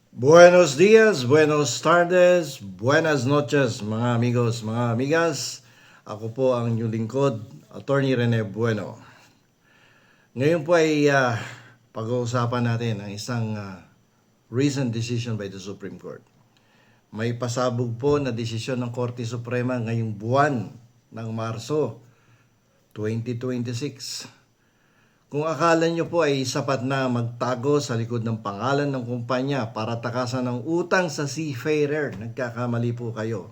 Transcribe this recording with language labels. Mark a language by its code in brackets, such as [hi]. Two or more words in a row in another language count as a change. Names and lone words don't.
[es] Buenos días, buenos tardes, buenas noches mga amigos, mga amigas. [tl] Ako po ang inyong lingkod, Attorney Rene Bueno. Ngayon po ay pag-uusapan natin ang isang [en] recent decision by the Supreme Court. [tl] May pasabog po na desisyon ng Korte Suprema ngayong buwan ng Marso 2026. Kung akala nyo po ay sapat na magtago sa likod ng pangalan ng kumpanya para takasan ng utang sa seafarer, nagkakamali po kayo.